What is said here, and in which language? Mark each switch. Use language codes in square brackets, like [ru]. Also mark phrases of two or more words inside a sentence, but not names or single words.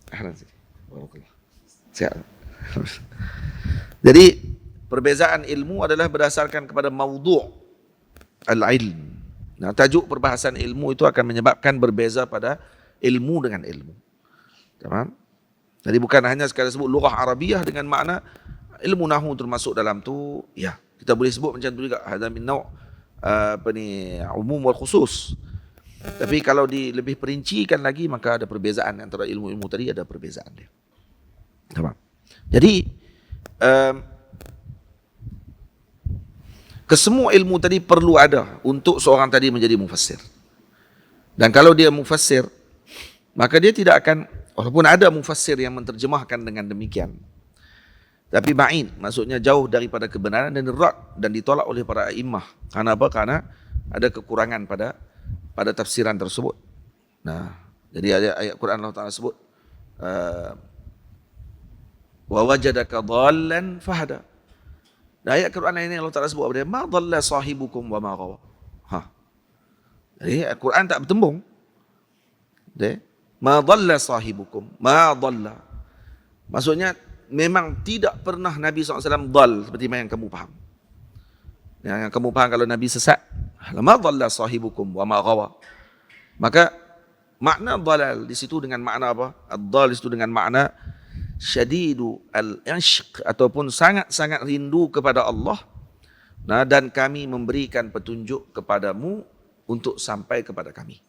[ms] Jadi perbezaan ilmu adalah berdasarkan kepada [ar] maudhu' al-ilm. [ms] Nah, tajuk perbahasan ilmu itu akan menyebabkan berbeza pada ilmu dengan ilmu. Faham? Jadi bukan hanya sekadar sebut [ar] lughah Arabiyah [ms] dengan makna ilmu nahwu termasuk dalam tu, ya, kita boleh sebut macam tu juga, [ar] hadza min naw' umum wal khusus. [ms] Tapi kalau lebih perincikan lagi, maka ada perbezaan antara ilmu-ilmu tadi, ada perbezaan dia. Faham? Jadi kesemua ilmu tadi perlu ada untuk seorang tadi menjadi mufassir. Dan kalau dia mufassir, maka dia tidak akan, walaupun ada mufassir yang menterjemahkan dengan demikian, tapi ba'in, maksudnya jauh daripada kebenaran dan rad dan ditolak oleh para a'immah. Karena apa? Karena ada kekurangan pada tafsiran tersebut. Nah, jadi ayat Quran Allah Ta'ala sebut [ar] wa wajadaka dhallan fahada. [ms] Dan ayat Quran ini Allah Ta'ala sebut apa dia? [ar] Ma dhalla sahibukum wa ma ghawa. [ms] Jadi Al-Quran tak bertembung. [ar] Ma dhalla sahibukum, ma dhalla. [ms] Maksudnya memang tidak pernah Nabi SAW dhal seperti yang kamu faham. Yang kamu faham kalau Nabi sesat, [ar] ma dhalla sahibukum wa ma ghawa. [ms] Maka makna dhalal di situ dengan makna apa? Ad-dhal di situ dengan makna [ar] syadidu al-ishq, [ms] ataupun sangat-sangat rindu kepada Allah. Nah, dan kami memberikan petunjuk kepadamu untuk sampai kepada kami.